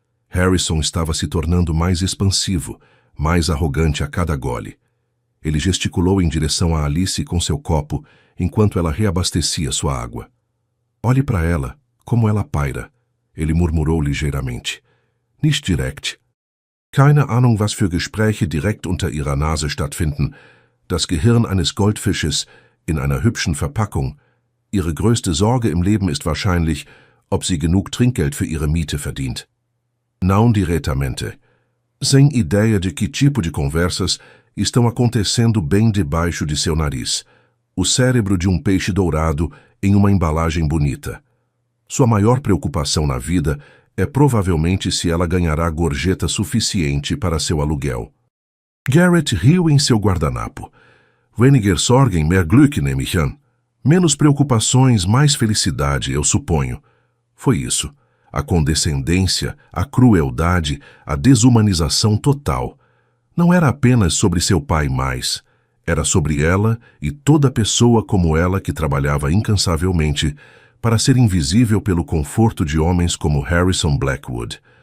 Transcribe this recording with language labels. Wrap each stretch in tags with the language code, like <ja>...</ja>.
<pt>Harrison estava se tornando mais expansivo, mais arrogante a cada gole. Ele gesticulou em direção a Alice com seu copo, enquanto ela reabastecia sua água. Olhe para ela, como ela paira, ele murmurou ligeiramente.</pt> <de>Nicht direkt. Keine Ahnung, was für Gespräche direkt unter ihrer Nase stattfinden. Das Gehirn eines Goldfisches in einer hübschen Verpackung. Ihre größte Sorge im Leben ist wahrscheinlich, ob sie genug Trinkgeld für ihre Miete verdient.</de> <pt>Não diretamente. Sem ideia de que tipo de conversas estão acontecendo bem debaixo de seu nariz. O cérebro de um peixe dourado em uma embalagem bonita. Sua maior preocupação na vida é provavelmente se ela ganhará gorjeta suficiente para seu aluguel. Garrett riu em seu guardanapo.</pt> <de>Weniger Sorgen, mehr Glück, nehme ich an.</de> <pt>Menos preocupações, mais felicidade, eu suponho. Foi isso. A condescendência, a crueldade, a desumanização total. Não era apenas sobre seu pai mais. Era sobre ela e toda pessoa como ela que trabalhava incansavelmente para ser invisível pelo conforto de homens como Harrison Blackwood.</pt>